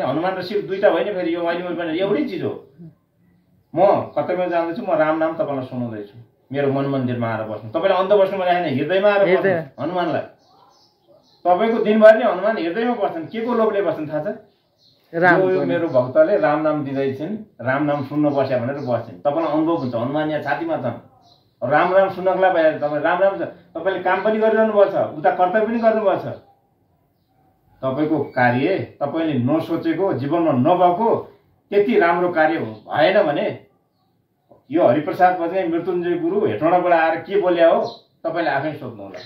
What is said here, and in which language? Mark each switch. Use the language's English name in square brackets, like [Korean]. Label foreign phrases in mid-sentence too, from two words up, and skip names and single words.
[Nepali] हनुमान र शिव दुईटा होइन, फेरि यो मैले पनि एउटै चिज हो। म कर्तव्यमा जाँदैछु, म राम नाम तपाईँलाई सुनाउँदैछु, मेरो मन मन्दिरमा आएर बस्नु। तपाईँले अन्त बस्नु भने होइन, हृदयमा आएर बस्नु हनुमानलाई। तपाईँको दिनभरि नै हनुमान हृदयमा बस्छन्। के को लोभले बस्छन् थाहा छ? यो मेरो भक्तले राम नाम दिँदैछन्, राम नाम सुन्न बस्या भनेर बस्छन्। तपाईँलाई अनुभव हुन्छ, हनुमान यहाँ छातीमा छन्। राम राम सुन्नको लागि तपाईँ राम राम तपाईँले काम पनि गरिरहनु भएको छ, उता कर्तव्य पनि गर्नुभएको छ। तपाईँको कार्य तपाईँले नसोचेको, जीवनमा नभएको त्यति राम्रो कार्य भएन भने यो हरिप्रसाद बजाइ मृत्युञ्जय गुरु हेटौँडाबाट आएर के बोल्या हो तपाईँले आफै सोध्नु होला।